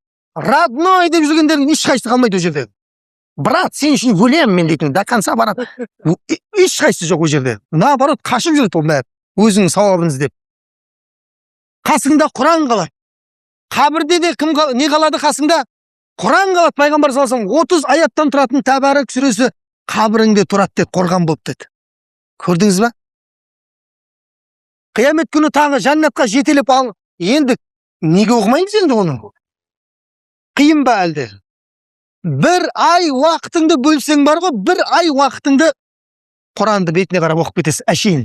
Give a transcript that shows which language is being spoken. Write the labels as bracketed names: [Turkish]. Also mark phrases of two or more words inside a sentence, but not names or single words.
[Kazakh] Родной деп жүргендердің ешқайсысы қалмайды ол жерде. Брат, сен үшін өлем мен дейтін, [Russian] до конца [Kazakh] барады. Ешқайсысы жоқ ол жерде. Наоборот, қашып жүреді ол бәрі, өзінің сауабын іздеп. Қасыңда Құран қалады. Қабірде де не қалады қасыңда? Құран қалады. Пайғамбар [Arabic] صلى الله عليه وسلم [Kazakh] 30 аяттан тұратын Тәбәрік сүресі қабіріңде тұрады деді, қорған болып деді. Көрдіңіз ба? Қиямет күні тағы жәннатқа жетелеп ал. Енді неге оқымаймыз енді оны? Қиын ба әлде? Бір ай уақытыңды бөлсең бар ғой, бір ай уақытыңды Құранды бетіне қарап оқып кетесің, әшейін.